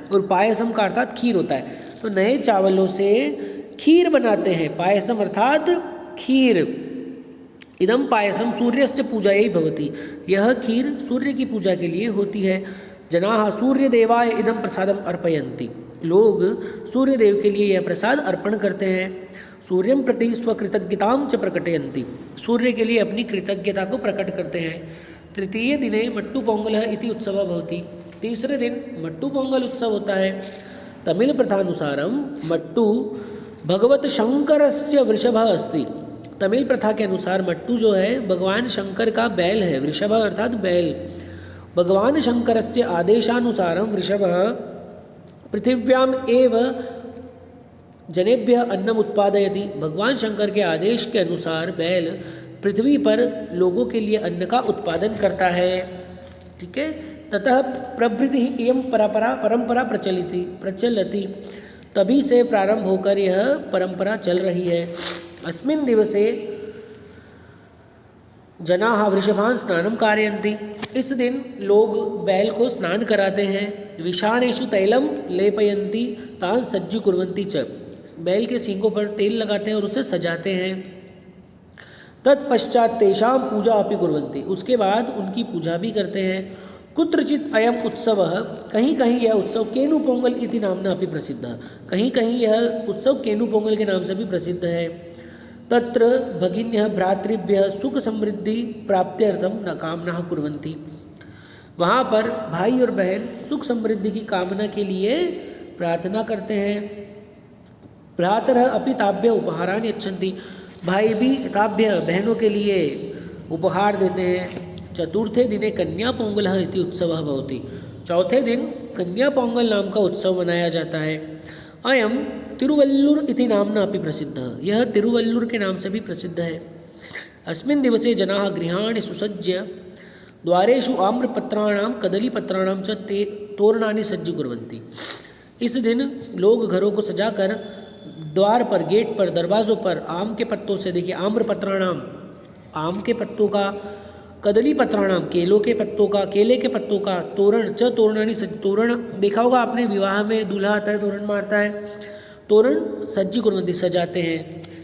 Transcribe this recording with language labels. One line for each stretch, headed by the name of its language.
Hindi: और पायसम का अर्थात खीर होता है, तो नए चावलों से खीर बनाते हैं, पायसम अर्थात खीर।
Sanskrit: इदम पायसम सूर्यस्य पूजायै भवति।
Hindi: यह खीर सूर्य की पूजा के लिए होती है।
Sanskrit: जनाः सूर्यदेवाय इदम प्रसादम अर्पयन्ति।
Hindi: लोग सूर्यदेव के लिए यह प्रसाद अर्पण करते हैं।
Sanskrit: सूर्यं प्रति स्वकृतज्ञतां च प्रकटयन्ति।
Hindi: सूर्य के लिए अपनी कृतज्ञता को प्रकट करते हैं।
Sanskrit: तृतीय दिने मट्टू पोंगलः इति उत्सवः भवति।
Hindi: तीसरे दिन मट्टू पोंगल उत्सव होता है।
Sanskrit: तमिल प्रथानुसारम मट्टू भगवत शंकरस्य वृषभः अस्ति।
Hindi: तमिल प्रथा के अनुसार मट्टू जो है भगवान शंकर का बैल है।
Sanskrit: वृषभ अर्थात बैल। भगवान शंकरस्य आदेशानुसारं वृषभः पृथिव्याम एव जनेभ्यः अन्नम उत्पादयति।
Hindi: भगवान शंकर के आदेश के अनुसार बैल पृथ्वी पर लोगों के लिए अन्न का उत्पादन करता है। ठीक है,
Sanskrit: ततः प्रभृति इयं परंपरा प्रचलति।
Hindi: तभी से प्रारंभ होकर यह परंपरा चल रही है।
Sanskrit: अस्मिन् दिवसे जनाः वृषभान् स्नानं कारयन्ति।
Hindi: इस दिन लोग बैल को स्नान कराते हैं।
Sanskrit: विषाणेषु तैलं लेपयन्ति तान् सज्जीकुर्वन्ति च।
Hindi: बैल के सींगों पर तेल लगाते हैं और उसे सजाते हैं।
Sanskrit: तत्पश्चात तेषां पूजा अपि कुर्वन्ति।
Hindi: उसके बाद उनकी पूजा भी करते हैं।
Sanskrit: कुत्रचित् अयम उत्सवः,
Hindi: कहीं कहीं यह उत्सव केनु पोंगल
Sanskrit: इति नामना अपि प्रसिद्धः।
Hindi: कहीं कहीं यह उत्सव केनु पोंगल के नाम से भी प्रसिद्ध है।
Sanskrit: तत्र भगिन्यः भ्रातृभ्यः सुख समृद्धि प्राप्त्यर्थम न कामनाः कुर्वन्ति।
Hindi: वहाँ पर भाई और बहन सुख समृद्धि की कामना के लिए प्रार्थना करते हैं।
Sanskrit: भ्रातरः अपि ताभ्यः उपहाराणि यच्छन्ति।
Hindi: भाई भी ताभ्यः बहनों के लिए उपहार देते हैं।
Sanskrit: चतुर्थे दिने कन्या पोंगलः इति उत्सवः भवति।
Hindi: चौथे दिन कन्या पोंगल नाम का उत्सव मनाया जाता है।
Sanskrit: अयम तिरुवल्लुर इति नामना अपि प्रसिद्धः।
Hindi: यह तिरुवल्लुर के नाम से भी प्रसिद्ध है।
Sanskrit: अस्मिन् दिवसे जनाः गृहाणि सुसज्य द्वारेषु आम्रपत्राणां कदलीपत्राणां च तोरणानि सज्जीकुर्वन्ति।
Hindi: इस दिन लोग घरों को सजाकर द्वार पर, गेट पर, दरवाज़ों पर आम के पत्तों से, देखिए आम्रपत्राणाम आम के पत्तों का, कदली पत्राणाम केलों के पत्तों का, केले के पत्तों का, तोरण च तोरणानि तोरण देखा होगा आपने, विवाह में दूल्हा आता है तोरण मारता है, तोरण सज्जीकुर्वन्ति सजाते हैं।